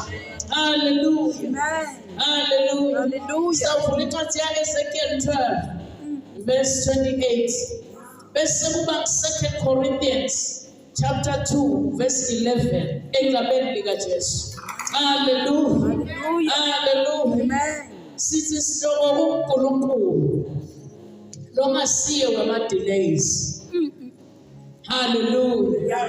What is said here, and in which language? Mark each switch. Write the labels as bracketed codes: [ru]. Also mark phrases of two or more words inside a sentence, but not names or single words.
[zu] Hallelujah. Hallelujah. Sawuvula incwadi Ezekiel 12 verse 28 bese kuba 2 Corinthians chapter 2 verse 11 egameni likaJesu. Hallelujah. Hallelujah. Amen. Sithi sihloko uNkulunkulu longasiye wama delays. Hallelujah.